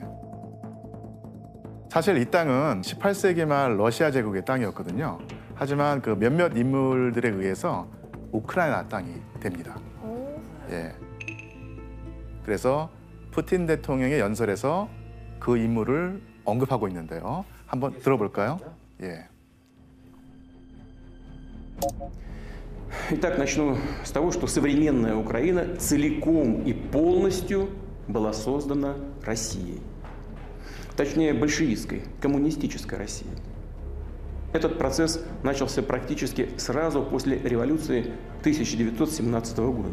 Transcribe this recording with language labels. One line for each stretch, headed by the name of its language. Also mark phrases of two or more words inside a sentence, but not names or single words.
Korean: 사실 이 땅은 18세기 말 러시아 제국의 땅이었거든요. 하지만 그 몇몇 인물들에 의해서 우크라이나 땅이 됩니다. 오. 예. 그래서 푸틴 대통령의 연설에서 그 인물을 언급하고 있는데요. 한번 들어볼까요? 예.
Russian: Итак, начну с того, что современная Украина целиком и полностью была создана Россией. Точнее, большевистской, коммунистической Россией. Этот процесс начался практически сразу после революции 1917 года.